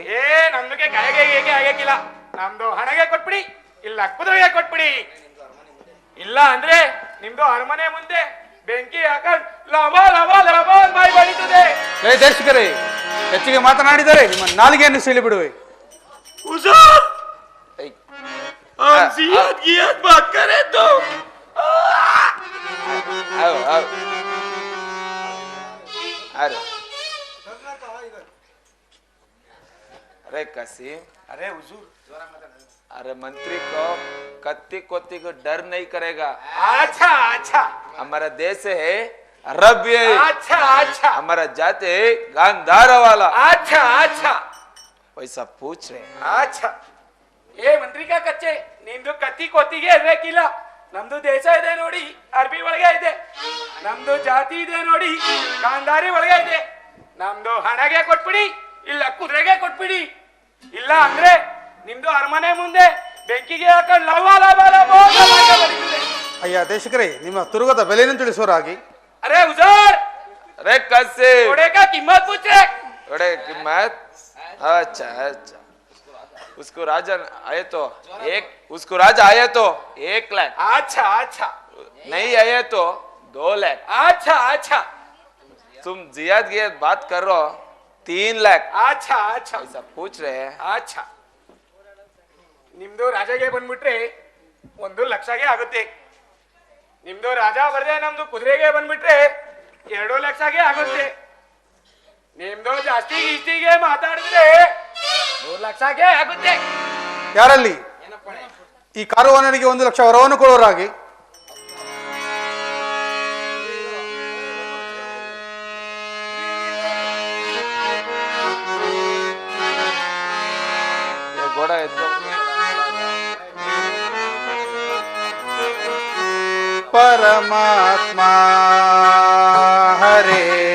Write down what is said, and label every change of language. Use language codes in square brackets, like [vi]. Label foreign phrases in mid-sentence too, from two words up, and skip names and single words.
[kn] ನಮ್ಗೆ ಕಾಯಿಗೆ ಹೇಗೆ ಆಗಕ್ಕಿಲ್ಲ. ನಮ್ದು ಹಣಗೆ ಕೊಟ್ಬಿಡಿ, ಇಲ್ಲ ಕುದುರೆಗೆ ಕೊಟ್ಬಿಡಿ. ಇಲ್ಲ ಅಂದ್ರೆ ನಿಮ್ದು ಅರಮನೆ ಮುಂದೆ ಬೆಂಕಿ ಹಾಕೊಂಡು ಲವ ಲವ ಲವ ಬಾಯಿ ಬಡಿತದೆ. ದೇಶಿಕರೇ, ಹೆಚ್ಚಿಗೆ ಮಾತನಾಡಿದರೆ ನಿಮ್ಮ ನಾಲಿಗೆಯನ್ನು ಸೀಳಿ ಬಿಡುವೆ. [hi] अरे कसीम, अरे हुजूर, अरे मंत्री को कत्ती कोत्ती को डर नहीं करेगा. अच्छा अच्छा, हमारा देश है अरब है. अच्छा अच्छा, हमारा जाति है गांधार वाला. अच्छा अच्छा, वैसा पूछ रहे. [kn] अच्छा ಏ ಮಂತ್ರಿಕ ಕಚ್ಚೆ, ನಿಮ್ದು ಕತ್ತಿ ಕೊತ್ತಿಗೆ ಇರ್ಬೇಕಿಲ್ಲ. ನಮ್ದು ದೇಶ ಇದೆ ನೋಡಿ ಅರ್ಬಿ ಒಳಗೆ ಇದೆ, ನಮ್ದು ಜಾತಿ ಇದೆ ನೋಡಿ ಗಾಂಧಾರಿ ಒಳಗೆ ಇದೆ. ನಮ್ದು ಹಣಗೆ ಕೊಟ್ಬಿಡಿ, ಇಲ್ಲ ಕುದುರೆಗೆ ಕೊಟ್ಬಿಡಿ. ಇಲ್ಲ ಅಂದ್ರೆ ನಿಮ್ದು ಅರಮನೆ ಮುಂದೆ ಬೆಂಕಿಗೆ ಹಾಕೊಂಡು ಲವ ಲವ ಲವ ಬರೀತಿದೆ. ಅಯ್ಯ ದೇಶಿಕರೇ, ನಿಮ್ಮ ತುರುಗದ ಬೆಲೆಯನ್ನು ತಿಳಿಸುವರಾಗಿ. [hi] अरे हुजूर, अरे कसीम, घोड़े का कीमत पूछ रहे. घोड़े की कीमत? अच्छा अच्छा, उसको राजा आए तो उसको राजा आए तो 1 लाख. अच्छा अच्छा, नहीं आए तो 2 लाख. अच्छा अच्छा, तुम जियाद गियाद बात कर रहे हो 3 लाख. अच्छा अच्छा, ऐसा पूछ रहे हैं. [kn] अच्छा ನಿಮ್ದು ರಾಜಗೆ ಬಂದ್ಬಿಟ್ರೆ 1 ಲಕ್ಷಗೆ ಆಗುತ್ತೆ. ನಿಮ್ದು ರಾಜ ಬರ್ದೆ ನಮ್ದು ಕುದುರೆಗೆ ಬಂದ್ಬಿಟ್ರೆ 2 ಲಕ್ಷಗೆ ಆಗುತ್ತೆ. ನಿಮ್ದು ಜಾಸ್ತಿ ಗೀಸ್ತಿಗೆ ಮಾತಾಡಿದ್ರೆ 3 ಲಕ್ಷಗೆ ಆಗುತ್ತೆ. ಯಾರಲ್ಲಿ ಈ ಕಾರುವಾನನಿಗೆ 1 ಲಕ್ಷ ವರವನ್ನು ಕೊಡುವರಾಗಿ. [hi] घोड़ा है तो परमात्मा हरे